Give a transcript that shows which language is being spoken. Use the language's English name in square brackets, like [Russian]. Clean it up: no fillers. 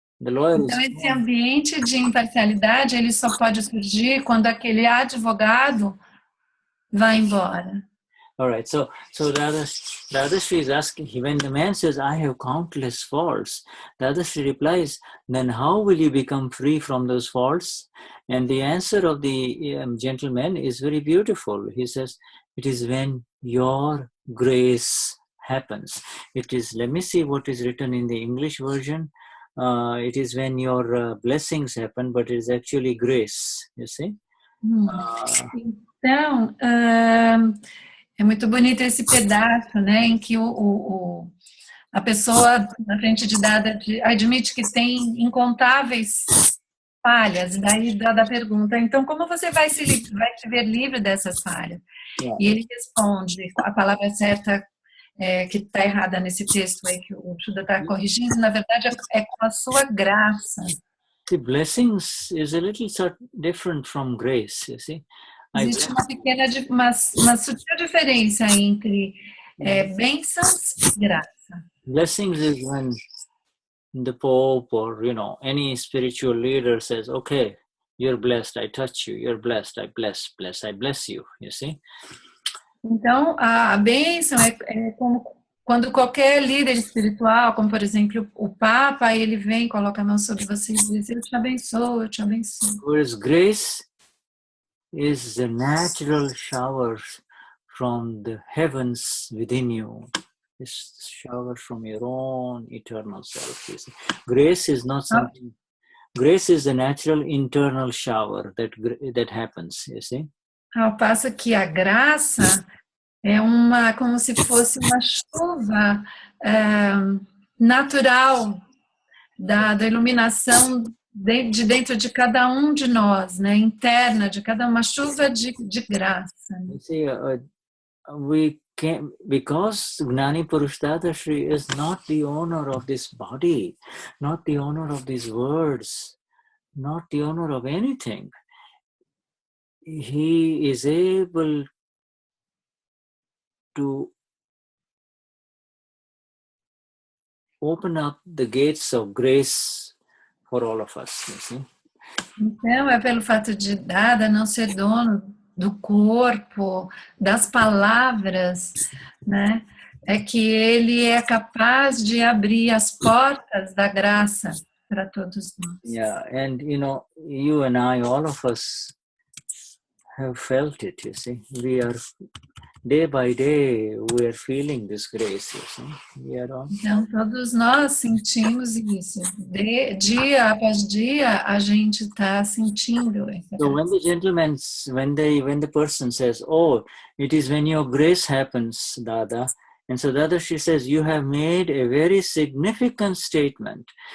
[Portuguese] Então, esse ambiente de imparcialidade, ele só pode surgir quando aquele advogado vai embora. [English] All right, so Dadashri is asking, when the man says, I have countless faults, Dadashri replies, then how will you become free from those faults? And the answer of the gentleman is very beautiful. He says, it is when your grace happens. It is, let me see what is written in the English version. It is when your blessings happen, but it is actually grace, you see. [Portuguese] Então, é muito bonito esse pedaço, né, em que a pessoa na frente de Dada admite que tem incontáveis falhas, e daí Dada pergunta, então como você vai se ver livre dessas falhas? [English] Yeah. [Portuguese] E ele responde, a palavra certa que está errada nesse texto aí que o Shuddha está corrigindo, na verdade é com a sua graça. [English] The blessings is a little different from grace, you see. [Portuguese] Existe uma pequena, uma sutil diferença entre bênçãos e graça. [English] Blessings is when the Pope or, any spiritual leader says, okay, you're blessed, I touch you, you're blessed, I bless you, you see. [Portuguese] Então, a bênção é como quando qualquer líder espiritual, como por exemplo o Papa, ele vem, coloca a mão sobre você e diz, eu te abençoo, eu te abençoo. [English] Whereas grace is the natural showers from the heavens within you. This shower from your own eternal self. Grace is not something. Grace is the natural internal shower that happens. You see. [Portuguese] Ao passo que a graça é como se fosse uma chuva natural da iluminação de dentro de cada um de nós, né, interna de cada uma chuva de graça. [English] You see, we can, because Gnani Purush Dadashri is not the owner of this body, not the owner of these words, not the owner of anything. He is able to open up the gates of grace for all of us, you see. [Portuguese] Então, é pelo fato de Dada não ser dono do corpo, das palavras, né? É que ele é capaz de abrir as portas da graça para todos nós. [English] Yeah, and you and I, all of us have felt it, you see. We are, day by day, we are feeling this grace, you see. We are all... [Portuguese] Então, todos nós sentimos isso. Dia após dia, a gente está sentindo essa [English] So [Portuguese] graça. [English] when the person says, "Oh, it is when your grace happens, Dada," and so Dadashri says, "You have made a very significant statement."